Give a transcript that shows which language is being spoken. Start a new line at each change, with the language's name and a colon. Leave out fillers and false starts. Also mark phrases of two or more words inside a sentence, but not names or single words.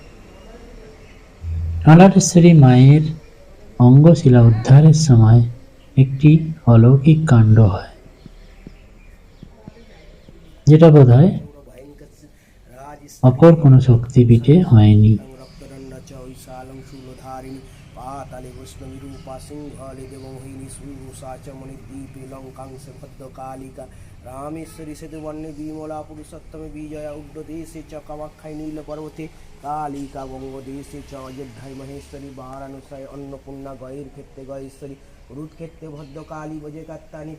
Bangla: নলাটেশ্বরী মায়ের অঙ্গশিলা উদ্ধারের সময় একটি অলৌকিক কাণ্ড হয়, যেটা বোধহয় অপর কোনো শক্তিপীঠে হয়নি।
Sanskrit: पाताले वैष्णवीरूपा सिंहले देवमोहिनी सुषा च मणिद्वीपे लङ्कांश भद्रकालिका रामेश्वरी सेतुवर्णे विमला पुरुषोत्तमे विजया उग्रदेशे च कामाख्याय नीलपर्वते कालिका बङ्गदेशे च अयोध्याय महेश्वरी वाराणस्याय अन्नपूर्णा गैर्क्षेत्रे गयेश्वरी रुद्रक्षेत्रे भद्रकाली वजेकात्तानि